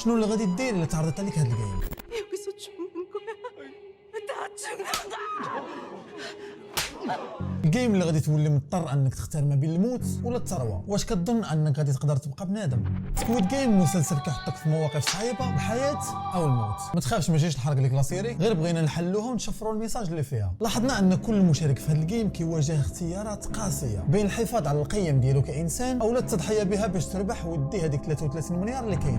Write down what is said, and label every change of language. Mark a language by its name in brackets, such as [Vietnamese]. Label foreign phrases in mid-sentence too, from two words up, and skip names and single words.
[Arabic] شنو اللي غادي دير الا تعرضت عليك هاد الجيم؟ [Korean] 여기서 죽는 거야. 다 죽는 거야. [Arabic] الجيم اللي غادي تولي مضطر انك تختار ما بين الموت ولا الثروه. واش كتظن انك غادي تقدر تبقى بنادم؟ سكويد جيم مسلسل كيحطك في مواقف صعيبه، الحياه او الموت. ما تخافش ما جيش نحرق لك لا سيري، غير بغينا نحلوها ونشفروا الميساج اللي فيها. لاحظنا ان كل مشارك في هذا الجيم كيواجه اختيارات قاسيه بين الحفاظ على القيم ديالو كانسان او التضحيه بها باش تربح ودي هذيك 33 مليار اللي كاينه.